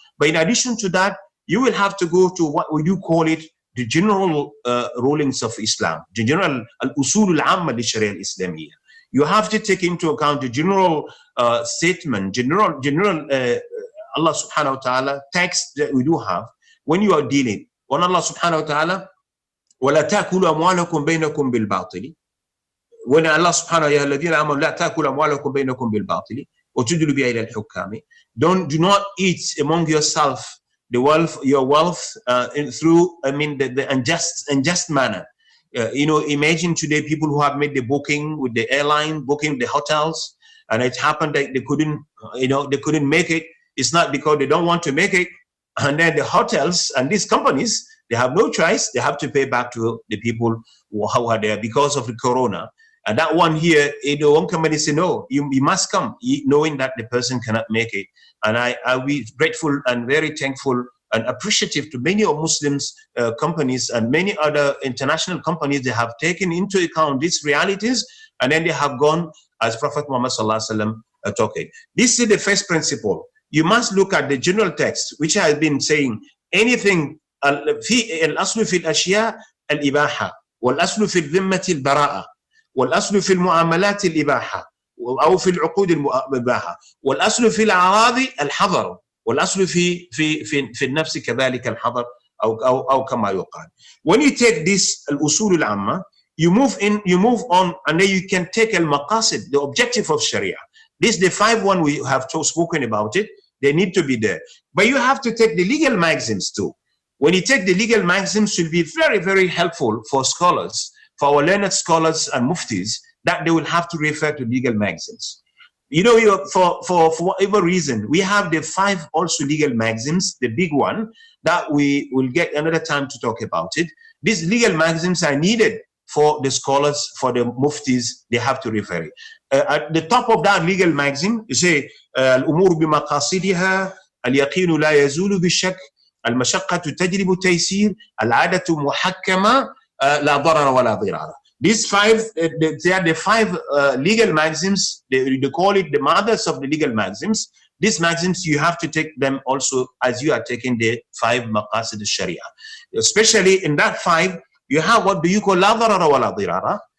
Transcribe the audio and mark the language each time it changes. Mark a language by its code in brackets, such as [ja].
[en] But in addition to that, you will have to go to what would you call it, the general rulings of Islam, the general al-usul al-amma li sharia al-islamiyya. You have to take into account the general statement, general Allah subhanahu wa ta'ala text that we do have when you are dealing. [ar] When Allah subhanahu wa ta'ala, وَلَا تَأْكُلُوا أَمْوَالَكُمْ بَيْنَكُمْ بِالْبَاطِلِ. When Allah subhanahu wa ta'ala, الَّذِينَ آمَنُوا لَا تَأْكُلُوا أَمْوَالَكُمْ بَيْنَكُمْ بِالْبَاطِلِ وَتُدْلُوا بِهَا إِلَى الْحُكَّامِ. [en] Do not eat among yourself your wealth through, the unjust manner. Imagine today people who have made the booking with the airline, booking the hotels, and it happened that they couldn't make it. It's not because they don't want to make it, and then the hotels and these companies, they have no choice. They have to pay back to the people who are there because of the corona. And that one here, one company say, no, you must come, knowing that the person cannot make it. And I'll be grateful and very thankful and appreciative to many of Muslims companies and many other international companies. They have taken into account these realities, and then they have gone as Prophet Muhammad sallallahu alaihi wasallam talking. This is the first principle. You must look at the general text, which has been saying anything. [ar] الأصل في الأشياء الإباحة، والأصل في الذمة البراءة، والأصل في المعاملات الإباحة أو في العقود الإباحة، والأصل في الأعراض الحظر، والأصل في النفس كذلك الحظر أو كما يقال. [en] When you take this الأصول العامة, you move on, and then you can take المقاصد, the objective of Sharia. This the 5 one we have spoken about it. They need to be there, but you have to take the legal maxims too. When you take the legal maxims, it will be very, very helpful for scholars, for our learned scholars and muftis, that they will have to refer to legal maxims. For whatever reason, we have the 5 also legal maxims, the big one, that we will get another time to talk about it. These legal maxims are needed for the scholars, for the muftis, they have to refer it. At the top of that legal maxim, you say, [ar] الأمور بمقاصدها اليقين لا يزول بالشك المشقة تجلب التيسير العادة محكمة لا ضرر ولا ضرار. [en] These 5, they are the 5 legal maxims. They call it the mothers of the legal maxims. These maxims, you have to take them also as you are taking the 5 maqasid al-sharia. Especially in that 5, you have what do you call la darara wa la dirara.